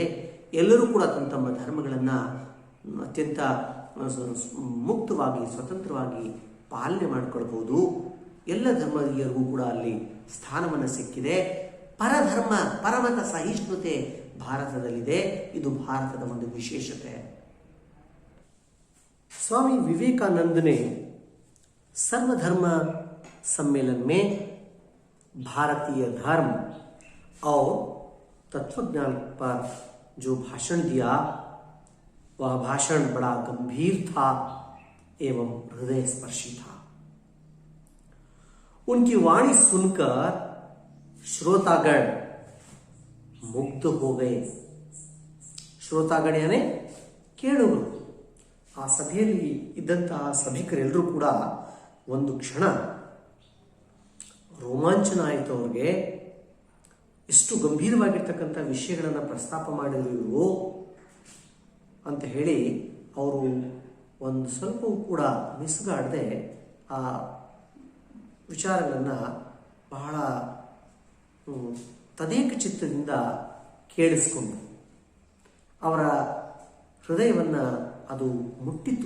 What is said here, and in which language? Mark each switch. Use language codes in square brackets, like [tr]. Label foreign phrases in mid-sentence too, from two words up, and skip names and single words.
[kn] ಎಲ್ಲರೂ ಕೂಡ ತಮ್ಮ ತಮ್ಮ ಧರ್ಮಗಳನ್ನು ಅತ್ಯಂತ ಮುಕ್ತವಾಗಿ ಸ್ವತಂತ್ರವಾಗಿ ಪಾಲನೆ ಮಾಡಿಕೊಳ್ಬಹುದು. ಎಲ್ಲ ಧರ್ಮೀಯರಿಗೂ ಕೂಡ ಅಲ್ಲಿ ಸ್ಥಾನವನ್ನು ಸಿಕ್ಕಿದೆ. ಪರಮತ ಸಹಿಷ್ಣುತೆ ಭಾರತದಲ್ಲಿದೆ. ಇದು ಭಾರತದ ಒಂದು ವಿಶೇಷತೆ. [hi] स्वामी विवेकानंद ने सर्वधर्म सम्मेलन में भारतीय धर्म और तत्वज्ञान पर जो भाषण दिया, वह भाषण बड़ा गंभीर था एवं हृदय स्पर्शी था. उनकी वाणी सुनकर श्रोतागण मुग्ध हो गए. श्रोतागण यानी ಕೇಳುಗರು. [kn] ಆ ಸಭೆಯಲ್ಲಿ ಇದ್ದಂತಹ ಸಭಿಕರೆಲ್ಲರೂ ಕೂಡ ಒಂದು ಕ್ಷಣ ರೋಮಾಂಚನ ಆಯಿತು. ಅವ್ರಿಗೆ ಎಷ್ಟು ಗಂಭೀರವಾಗಿರ್ತಕ್ಕಂಥ ವಿಷಯಗಳನ್ನು ಪ್ರಸ್ತಾಪ ಮಾಡಿದ್ರು ಇವರು ಅಂತ ಹೇಳಿ ಅವರು ಒಂದು ಸ್ವಲ್ಪವೂ ಕೂಡ ಮಿಸುಗಾಡದೆ ಆ ವಿಚಾರಗಳನ್ನು ಬಹಳ ತದೇಕ ಚಿತ್ತದಿಂದ ಕೇಳಿಸ್ಕೊಂಡು ಅವರ ಹೃದಯವನ್ನು ಅದು ಮುಟ್ಟಿತು.